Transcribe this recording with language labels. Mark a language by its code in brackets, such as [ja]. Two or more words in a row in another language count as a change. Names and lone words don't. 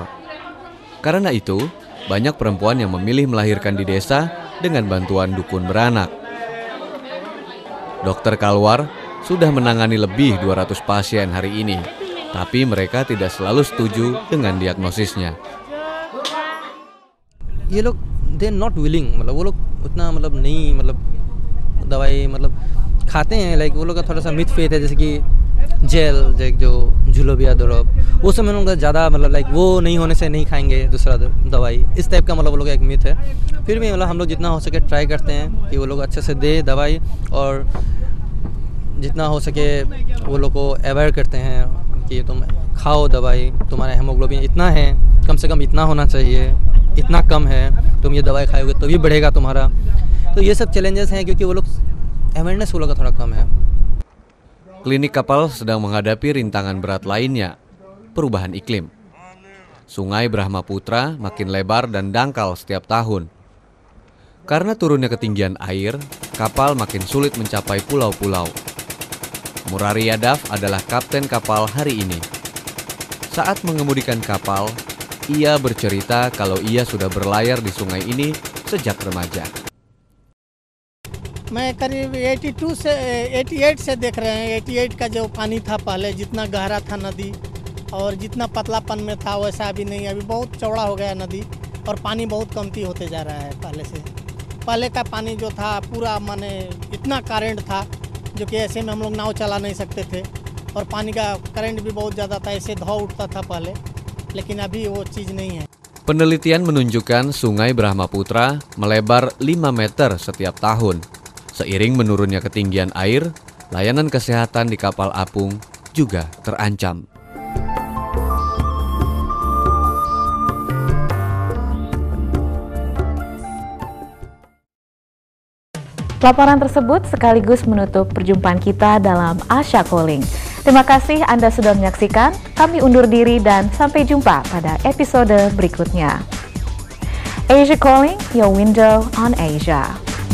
[id] Karena itu, banyak perempuan yang memilih melahirkan di desa dengan bantuan dukun beranak. Dokter Kalwar sudah menangani lebih 200 pasien hari ini, tapi mereka tidak selalu setuju dengan diagnosisnya. [hi] ये लोग [en] they not willing, [hi] मतलब वो लोग उतना मतलब नहीं, मतलब दवाई मतलब खाते हैं, लाइक वो लोग का थोड़ा सा [en] myth faith [hi] है, जैसे कि जेल जो जुलोबिया द्रव वो सब में लोग ज़्यादा मतलब लाइक वो नहीं होने से नहीं खाएंगे दूसरा दवाई, इस टाइप का मतलब वो लोग एक मिथ है। फिर भी मतलब हम लोग जितना हो सके ट्राई करते हैं कि वो लोग अच्छे से दे दवाई, और जितना हो सके वो लोग को अवॉइड करते हैं कि तुम खाओ दवाई, तुम्हारा हेमोग्लोबिन इतना है, कम से कम इतना होना चाहिए, इतना कम है, तुम ये दवाई खाओगे तो भी बढ़ेगा तुम्हारा। तो ये सब चैलेंजेस हैं क्योंकि वो लोग अवेयरनेस वो लोग का थोड़ा कम है। [id] Klinik kapal sedang menghadapi rintangan berat lainnya, perubahan iklim. Sungai Brahmaputra makin lebar dan dangkal setiap tahun. Karena turunnya ketinggian air, kapal makin sulit mencapai pulau-pulau. Murari Yadav adalah kapten kapal hari ini. Saat mengemudikan kapal, ia bercerita kalau ia sudah berlayar di sungai ini sejak remaja. [hi] मैं करीब 88 से देख रहे हैं। 88 का जो पानी था पहले, जितना गहरा था नदी और जितना पतलापन में था वैसा अभी नहीं, अभी बहुत चौड़ा हो गया नदी और पानी बहुत कमती होते जा रहा है पहले से। पहले का पानी जो था पूरा माने इतना करंट था जो कि ऐसे में हम लोग नाव चला नहीं सकते थे, और पानी का करंट भी बहुत ज़्यादा था, ऐसे धौ उठता था पहले, लेकिन अभी वो चीज़ नहीं है। [id] Penelitian menunjukkan sungai Brahmaputra melebar 5 meter setiap tahun. Seiring menurunnya ketinggian air, layanan kesehatan di kapal apung juga terancam. Laporan tersebut sekaligus menutup perjumpaan kita dalam Asia Calling. Terima kasih Anda sudah menyaksikan. Kami undur diri dan sampai jumpa pada episode berikutnya. [en] Asia Calling, your window on Asia.